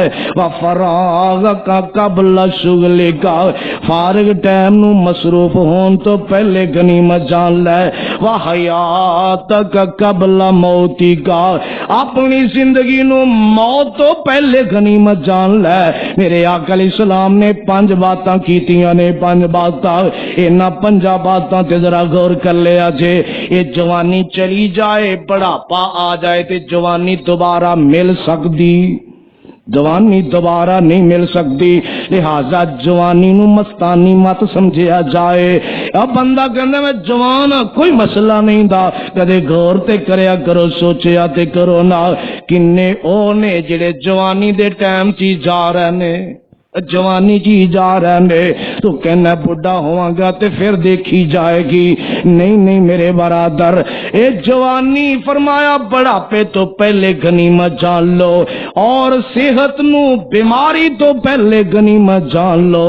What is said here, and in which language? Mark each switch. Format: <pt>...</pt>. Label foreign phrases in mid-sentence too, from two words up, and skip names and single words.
<ar>وفراغک قبل شغلک،</ar> <pa>فارغ ٹائم نو مصروف ہون تو پہلے غنیمت جان لے۔</pa> <ar>وحیاتک قبل موتک،</ar> <pa>اپنی زندگی نو موت تو پہلے غنیمت جان لے۔ میرے آقا</pa> <ar>علیہ السلام</ar> <pa>نے پانچ باتاں کیتیاں نے، پانچ باتاں، انہاں پنجا باتاں تے ذرا غور کر لیا جے۔ یہ جوانی چلی جائے بڑھاپا آ جائے تے جوانی دوبارہ مل سکتی، جوانی دوبارہ نہیں مل سکتی، لہذا جوانی نو مستانی مت سمجھیا جائے۔ اب بندہ کہندا میں جوان ہاں کوئی مسئلہ نہیں دا، کدے غور تے کریا کرو، سوچیا تے کرو نا، کنے او نے جڑے جوانی دے ٹائم چی جا رہے نے، جوانی جی جا رہے نے، تو کہنا بڑھا ہواں گا تے پھر دیکھی جائے گی۔ نہیں نہیں میرے برادر، اے جوانی فرمایا بڑھاپے تو پہلے غنیمت جان لو، اور صحت نو بیماری تو پہلے غنیمت جان لو۔</pa>